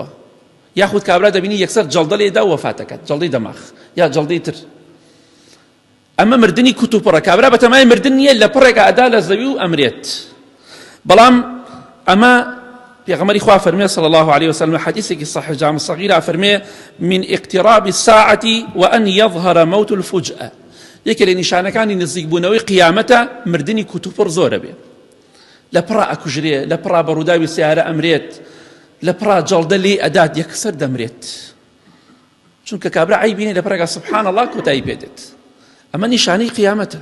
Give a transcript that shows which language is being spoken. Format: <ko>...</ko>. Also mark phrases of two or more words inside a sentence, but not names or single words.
<ckb>یاخود کابرا دەبینی یەکسەر جەڵدە لێدا و وەفاتەکەت، جەڵدەی دەماغ یا جەڵدەی تر. ئەمە مردنی کوت و پڕە. کابرا بەتەمای مردن نییە، لە پڕێکە ئەدا لە زەوی و ئەمرێت. بەڵام ئەمە پێغەمبەری خوا فەرمێ</ckb> <ar>صلی الله عليه وسلم</ar> <ckb>حدیثێکی صحیح جامع صغیرە فەرمێ</ckb> <ar>من اقتراب الساعة وأن يظهر موت الفجأة.</ar> <ckb>یەکێ لە نیشانەکانی نزیکبوونەوەی قیامەتە مردنی کوت و پڕ زۆرە بێ. لە پڕا ئەکوژرێ، لە پڕا بە ڕووداوی سیارە ئەمرێت، لە پڕا جەڵدە لێ ئەدات یەکسەر دەمرێت. چونکە کابرا عیبینێ لە پڕێکە</ckb> <ar>سبحان الله</ar> <ckb>کۆتایی پێدێت. ئەمە نیشانەی قیامەتە.</ckb>